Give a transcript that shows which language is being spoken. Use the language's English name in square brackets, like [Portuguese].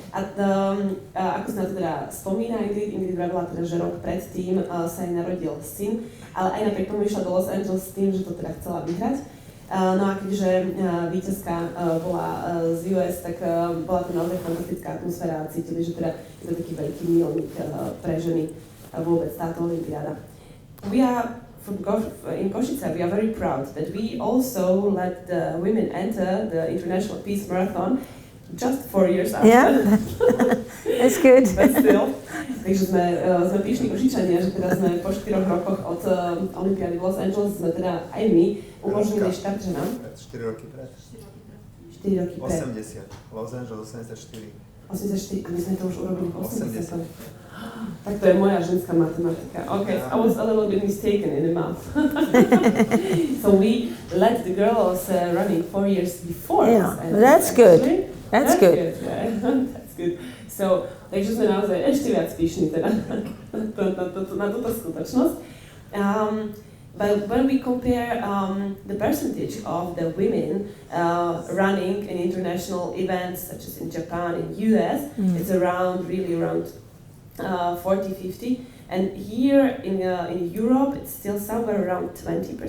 [Slovak] A ako sa na to teda spomína Ingrid vravila teda, že rok predtým sa jej narodil syn, ale aj napriek tomu išla do Los Angeles s tým, že to teda chcela vyhrať. No a keďže víťazka bola z US, tak bola to naozaj fantastická atmosféra a cítili, že teda je to taký veľký milník pre ženy vôbec táto olympiáda. [English] We are in Košice, we are very proud that we also let the women enter the International Peace Marathon just 4 years after. Yeah, that's good. But still. [Slovak] Takže sme píšni Košičania, že teda sme po 4 rokoch od olympiády v Los Angeles sme teda aj my umožnili štart ženám. 4 roky pred. 4 roky pred. 80. Los Angeles 84. 84, a my sme to už urobili v 80. Tak to je moja ženská matematika. [English] Okay, I was a little bit mistaken in the math. So we let the girls running 4 years before. Yeah, that's good. That's good. Yeah. That's good. [Slovak] So, takže sme naozaj ešte viac píšni teda na túto skutočnosť. [English] But when we compare the percentage of the women running in international events such as in Japan, in US, it's really around 40-50, and here in Europe it's still somewhere around 20%.